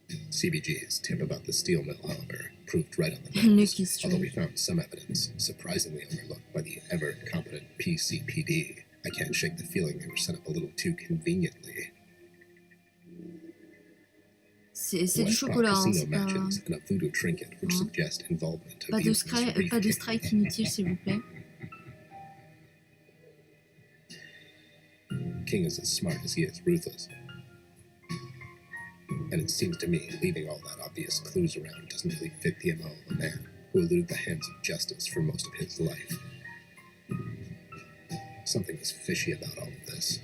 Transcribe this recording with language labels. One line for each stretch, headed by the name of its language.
English: CBG's tip about the steel mill, however, proved right on the nose, although we found some evidence surprisingly overlooked by the ever-competent PCPD. I can't shake the feeling they were set up a little too conveniently.
French: C'est du chocolat, hein, c'est pas...
English: And a voodoo trinket which suggest involvement of
French: Pas de strike inutile, s'il vous plaît.
English: King is as smart as he is ruthless. And it seems to me leaving all that obvious clues around doesn't really fit the MO of a man who eluded the hands of justice for most of his life. Something is fishy about all of this.